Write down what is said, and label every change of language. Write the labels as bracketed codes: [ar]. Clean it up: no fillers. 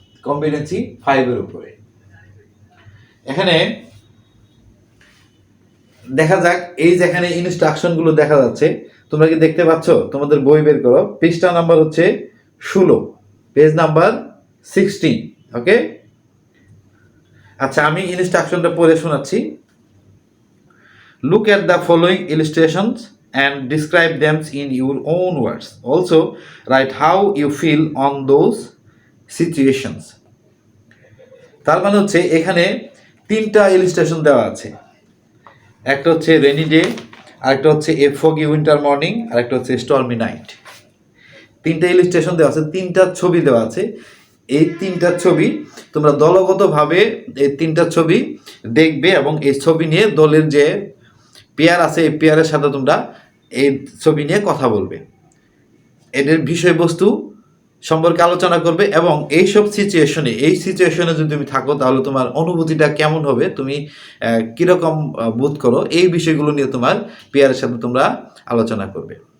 [bn] Competency 5 এর উপরে এখানে দেখা যাক। এই যেখানে ইনস্ট্রাকশনগুলো দেখা যাচ্ছে, তোমরা কি দেখতে পাচ্ছ? তোমাদের বই বের করো, পৃষ্ঠা নাম্বার হচ্ছে 16, পেজ নাম্বার 16। ওকে, আচ্ছা, আমি ইনস্ট্রাকশনটা পড়ে শোনাচ্ছি। [en] Look at the following illustrations and describe them in your own words. Also, write how you feel on those situations. [bn] তার মানে হচ্ছে এখানে 3টা ইলাস্ট্রেশন দেওয়া আছে। একটা হচ্ছে রেনি ডে, আরেকটা হচ্ছে এ ফগি উইন্টার মর্নিং, আরেকটা হচ্ছে স্টর্মি নাইট। 3টা ইলাস্ট্রেশন দেওয়া আছে, 3টা ছবি দেওয়া আছে। এই 3টা ছবি তোমরা দলগতভাবে এই 3টা ছবি দেখবে এবং এই ছবি নিয়ে দলের যে পেয়ার আছে এই পেয়ারের সাথে তোমরা এই ছবি নিয়ে কথা বলবে, এদের বিষয়বস্তু সম্পর্কে আলোচনা করবে এবং এই সিচুয়েশনে যদি তুমি থাকো তাহলে তোমার অনুভূতিটা কেমন হবে, তুমি কীরকম বোধ করো, এই বিষয়গুলো নিয়ে তোমার পেয়ারের সাথে তোমরা আলোচনা করবে।